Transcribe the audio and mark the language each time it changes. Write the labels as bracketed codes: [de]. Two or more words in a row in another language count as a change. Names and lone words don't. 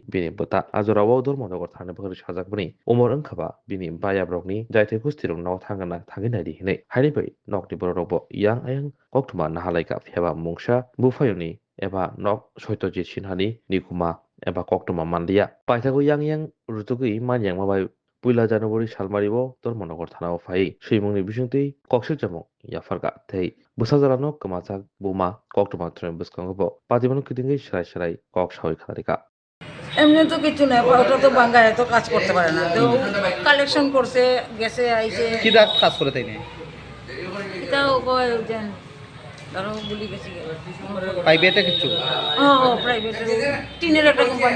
[trp] bini bota ajorawo Dharmanagor thangni bagri sajakbani Umar Angkhaba bini bayabrokni jaite kustirong no thangana thanginari hinai haribai nokni bororobo yang ayang koktuma nahalaika fiaba mungsa bufayoni eba nok Soittojit Sinhani nikuma eba koktuma mandia paithago yang rutugui manyang mabai Puila January Salmaribo Dharmanagor thanao phai Suimungni bisingtui koksil jamung yafarga thei busajalano kemajak buma koktuma thren buskangobo Patimon kidingai serai kok sawi kharika [bn] এমনি তো কিছু না ওটা তো বাঙ্গায় তো কাজ করতে পারে না তো কালেকশন করছে গেছে আইছে কি দাগ কাজ করে তাই না এটাও কয় যেন ধরো বলি গেছি প্রাইভেটে কিছু প্রাইভেট টিনের একটা কোম্পানি